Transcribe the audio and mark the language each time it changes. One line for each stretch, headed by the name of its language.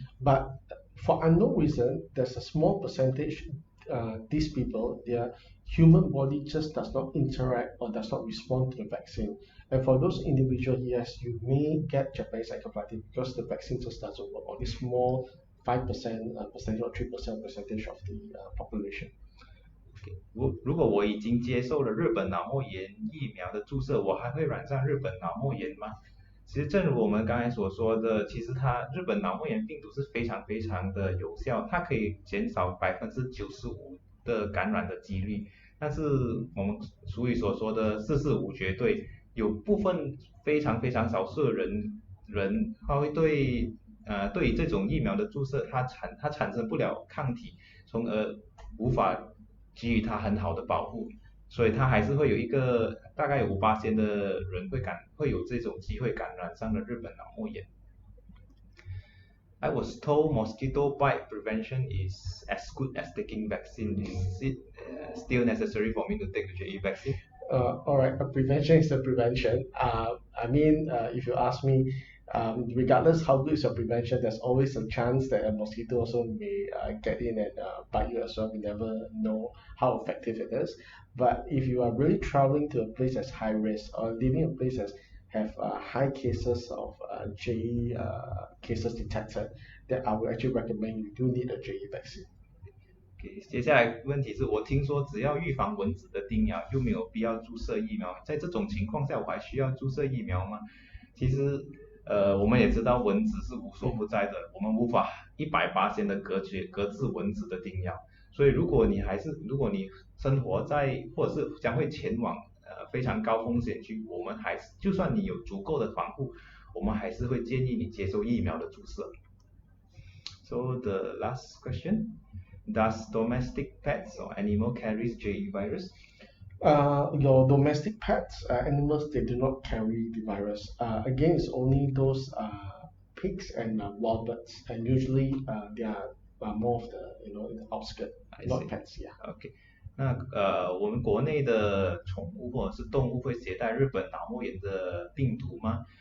English: But for unknown reason, there's a small percentage, these people, their human body just does not interact or does not respond to the vaccine. And for those individuals, yes, you may get Japanese encephalitis because the vaccine just doesn't work on a small 5% percentage or 3% percentage of the population.
Chinese: 如果我已经接受了日本脑膜炎疫苗的注射，我还会染上日本脑膜炎吗？其实正如我们刚才所说的，其实日本脑膜炎病毒是非常非常的有效，它可以减少95%的感染的几率。但是我们俗语所说的445绝对，有部分非常非常少数的人他会对于这种疫苗的注射，它产生不了抗体，从而无法给予它很好的保护，所以它还是会有一个大概有5%的人会有这种机会感染上了日本脑膜炎。
English: I was told mosquito bite prevention is as good as taking vaccine. Is it still necessary for me to take the JE vaccine? All right, prevention is a prevention. If you ask me, regardless how good is your prevention, there's always a chance that a mosquito also may get in and bite you as well. We never know how effective it is. But if you are really traveling to a place that's high risk or living in a place that have high cases of JE cases detected, then I would actually recommend you do need a JE vaccine.
Chinese: 接下来问题是我听说只要预防蚊子的叮咬就没有必要注射疫苗，在这种情况下我还需要注射疫苗吗？其实我们也知道蚊子是无所不在的，我们无法100%的隔制蚊子的叮咬，所以如果你生活在或者是将会前往非常高风险区，我们就算你有足够的防护，我们还是会建议你接受疫苗的注射。
English: So the last question. Does domestic pets or animal carries JE virus? Your domestic pets, animals, they do not carry the virus. Again, it's only those pigs and wild birds, and usually they are more of the in the outskirts, not pets. Yeah.
Chinese: OK，那我们国内的宠物或者是动物会携带日本脑膜炎的病毒吗？